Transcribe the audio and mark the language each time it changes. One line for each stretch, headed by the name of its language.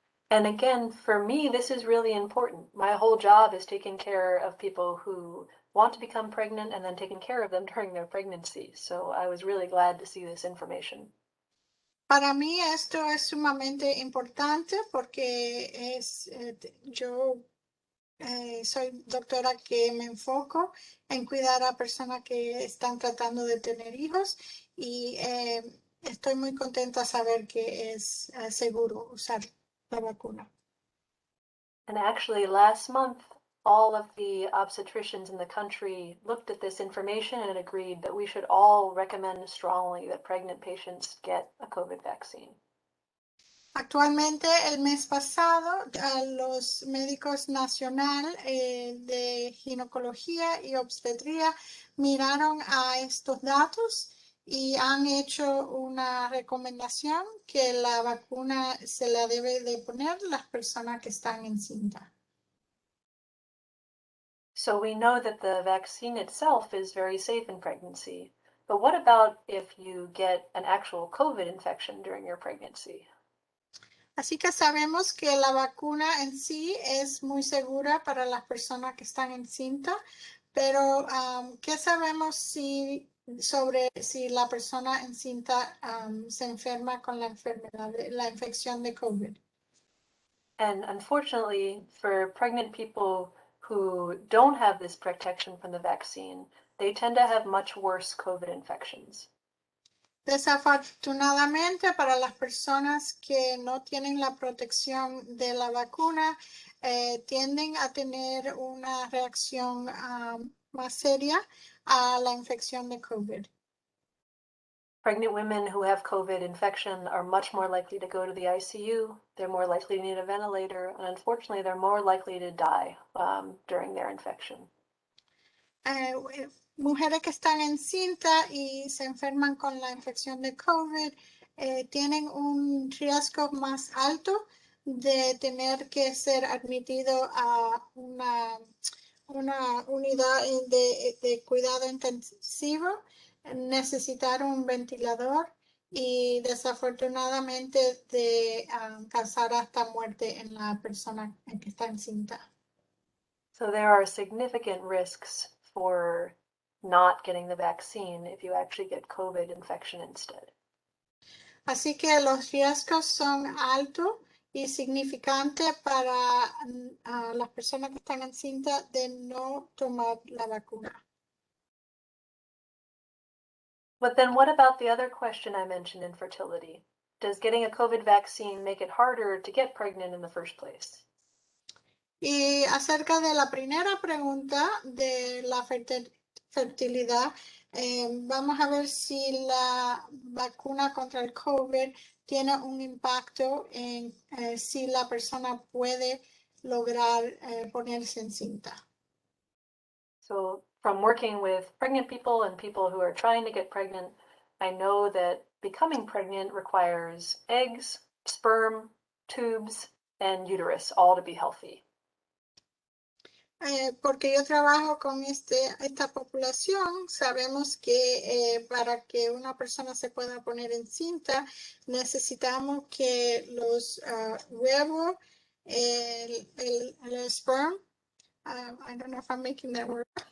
English: And again, for me, this is really important. My whole job is taking care of people who want to become pregnant and then taking care of them during their pregnancy. So I was really glad to see this information.
Spanish: Para mí esto es sumamente importante porque yo soy doctora que me enfoco en cuidar a personas que están tratando de tener hijos y estoy muy contenta saber que es seguro usar la vacuna.
English: And actually, last month, all of the obstetricians in the country looked at this information and agreed that we should all recommend strongly that pregnant patients get a COVID vaccine.
Spanish: Actualmente, el mes pasado, los médicos nacional de ginecología y obstetría miraron a estos datos y han hecho una recomendación que la vacuna se la debe de poner las personas que están encinta.
English: So we know that the vaccine itself is very safe in pregnancy. But what about if you get an actual COVID infection during your pregnancy?
Spanish: Así que sabemos que la vacuna en sí es muy segura para las personas que están encinta, pero ¿qué sabemos si sobre si la persona encinta se enferma con la enfermedad, la infección de COVID.
English: And unfortunately, for pregnant people who don't have this protection from the vaccine, they tend to have much worse COVID infections.
Spanish: Desafortunadamente, para las personas que no tienen la protección de la vacuna, tienden a tener una reacción más seria a la infección de COVID.
English: Pregnant women who have COVID infection are much more likely to go to the ICU. They're more likely to need a ventilator, and unfortunately, they're more likely to die during their infection.
Spanish: Mujeres que están encinta y se enferman con la infección de COVID tienen un riesgo más alto de tener que ser admitido a una unidad de cuidado intensivo, necesitar un ventilador y desafortunadamente de causar hasta muerte en la persona que está encinta.
English: So there are significant risks for not getting the vaccine if you actually get COVID infection instead.
Spanish: Así que los riesgos son altos y significantes para las personas que están encintas de no tomar la vacuna.
English: But then what about the other question I mentioned in fertility? Does getting a COVID vaccine make it harder to get pregnant in the first place?
Spanish: Y acerca de la primera pregunta de la fertilidad, vamos a ver si la vacuna contra el COVID tiene un impacto en si la persona puede lograr ponerse encinta.
English: So from working with pregnant people and people who are trying to get pregnant, I know that becoming pregnant requires eggs, sperm, tubes, and uterus, all to be healthy.
Spanish: Porque yo trabajo con esta población, sabemos que para que una persona se pueda poner encinta, necesitamos que los huevos, el sperm,
English: I don't know if I'm making that word.